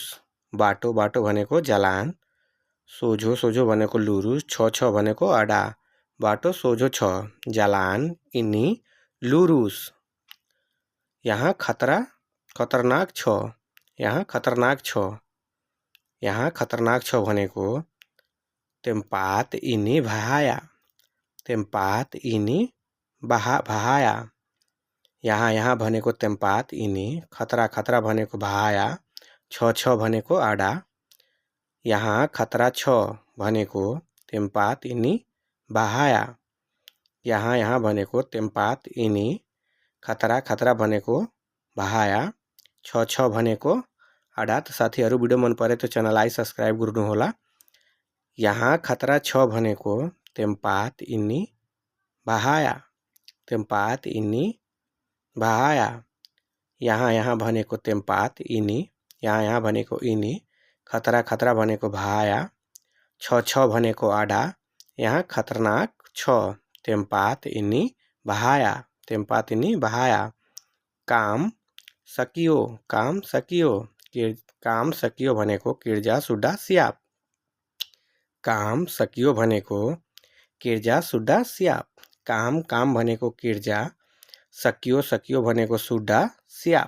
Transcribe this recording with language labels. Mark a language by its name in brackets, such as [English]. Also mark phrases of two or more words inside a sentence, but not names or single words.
[Nepali] बाटो बाटो भनेको जालान, सोझो सोझो भनेको लुरुस, छ भनेको आडा। बाटो सोझो छ [Malay] jalan ini lurus. [Nepali] यहाँ खतरनाक छ। यहाँ खतरनाक छ। यहाँ खतरनाक छ भनेको [Malay] tempat ini bahaya। tempat ini bahaya। [Nepali] यहाँ भनेको [Malay] tempat ini, [Nepali] खतरा भनेको bahaya, छ भनेको आडा। यहाँ खतरा छ भनेको [Malay] tempat ini bahaya। [Nepali] यहाँ भनेको [Malay] tempat ini, [Nepali] खतरा भनेको bahaya, छ भनेको आडा। त साथीहरू भिडियो मन परे तो च्यानललाई सब्सक्राइब गर्नुहोला। यहाँ खतरा छ भनेको [Malay] tempat ini bahaya। tempat ini bahaya। [Nepali] यहाँ भनेको [Malay] tempat ini, [Nepali] यहाँ भनेको ini, खतरा भनेको bahaya, छ भनेको आडा। यहाँ खतरनाक छ [Malay] tempat ini bahaya। tempat ini bahaya। [Nepali] काम सकियो। काम सकियो। काम सकियो भनेको [Malay] kerja sudah siap. [Nepali] काम सकियो भनेको [Malay] kerja sudah siap. [Nepali] काम भनेको किर्जा, सकियो भनेको [Malay] sudah siap.